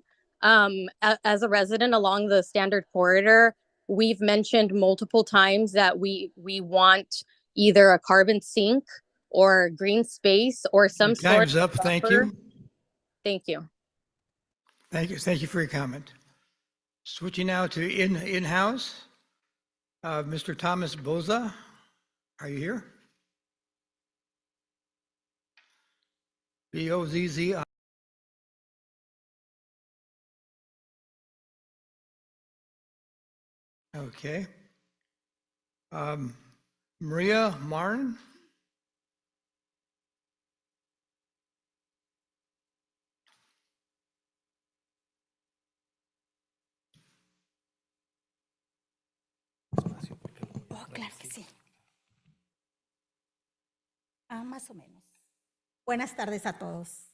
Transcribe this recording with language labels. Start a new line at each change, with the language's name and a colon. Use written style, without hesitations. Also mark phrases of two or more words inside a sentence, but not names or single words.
English: As a resident along the standard corridor, we've mentioned multiple times that we want either a carbon sink or green space or some sort Time's of up. Thank buffer. you. Thank you. Thank you. Thank you for your comment. Switching now to in-house. Mr. Thomas Boza, are you here? B-O-Z-Z. Okay. Maria Marin?
Spanish: Oh, claro que sí. Más o menos. Buenas tardes a todos.